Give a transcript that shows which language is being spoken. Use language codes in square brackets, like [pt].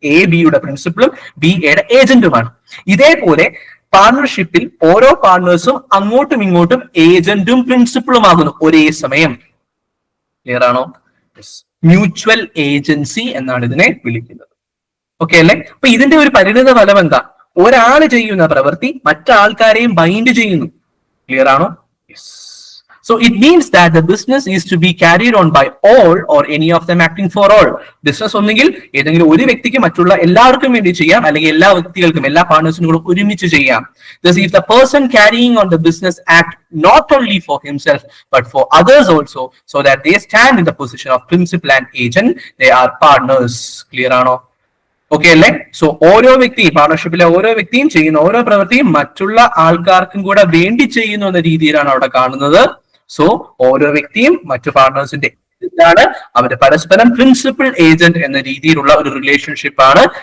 [ml] A ബിയുടെ പ്രിൻസിപ്പിളും B എയുടെ ഏജന്റുമാണ്. ഇതേപോലെ പാർട്ണർഷിപ്പിൽ ഓരോ പാർട്ണേഴ്സും അങ്ങോട്ടും ഇങ്ങോട്ടും ഏജന്റും പ്രിൻസിപ്പിളും ആകുന്നു ഒരേ സമയം. ക്ലിയർ ആണോ? മ്യൂച്വൽ ഏജൻസി എന്നാണ് ഇതിനെ വിളിക്കുന്നത്. ഓക്കെ അല്ലേ? അപ്പൊ ഇതിന്റെ ഒരു പരിണിത ഫലം എന്താ? ഒരാള് ചെയ്യുന്ന പ്രവൃത്തി മറ്റാൾക്കാരെയും ബൈൻഡ് ചെയ്യുന്നു. ക്ലിയർ ആണോ? Yes. [en] So it means that the business is to be carried on by all or any of them acting for all. [ml] Business ഒന്നെങ്കിൽ ഏതെങ്കിലും ഒരു വ്യക്തിക്ക് മറ്റുള്ള എല്ലാവർക്കും വേണ്ടി ചെയ്യാം, അല്ലെങ്കിൽ എല്ലാ വ്യക്തികൾക്കും, എല്ലാ പാർട്ണേഴ്സിനും കൂടെ ഒരുമിച്ച് ചെയ്യാം. [en] Thus, if the person carrying on the business act not only for himself but for others also, so that they stand in the position of principal and agent, they are partners. [ml] Clear ആണോ? Okay അല്ലേ? So ഓരോ വ്യക്തിയും, പാർട്ണർഷിപ്പിലെ ഓരോ വ്യക്തിയും ചെയ്യുന്ന ഓരോ പ്രവൃത്തിയും മറ്റുള്ള ആൾക്കാർക്കും കൂടെ വേണ്ടി ചെയ്യുന്നു എന്ന രീതിയിലാണ് അവിടെ കാണുന്നത്. സോ ഓരോ വ്യക്തിയും മറ്റു പാർട്ണേഴ്സിന്റെ ആണ്, അവര് പരസ്പരം പ്രിൻസിപ്പൽ ഏജന്റ് എന്ന രീതിയിലുള്ള ഒരു റിലേഷൻഷിപ്പ് ആണ്.